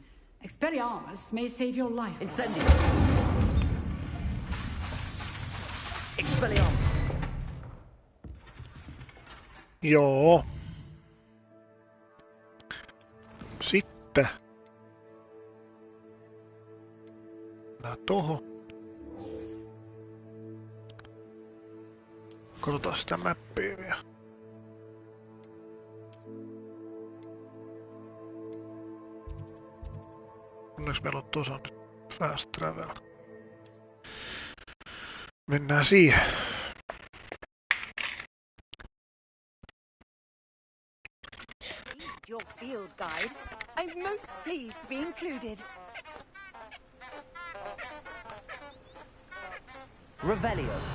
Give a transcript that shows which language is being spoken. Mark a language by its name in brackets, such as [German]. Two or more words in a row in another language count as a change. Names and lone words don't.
[English] Expelliarmus may save your life. Incendio! Expelliarmus! [Finnish] Joo. Sitten. Mennään tohon. Katsotaan sitä mappia vielä. Onneksi meillä on tuossa nyt [English] fast travel. [Finnish] Mennään siihen. [English] Your field guide. I'm most pleased to be included. Revelio.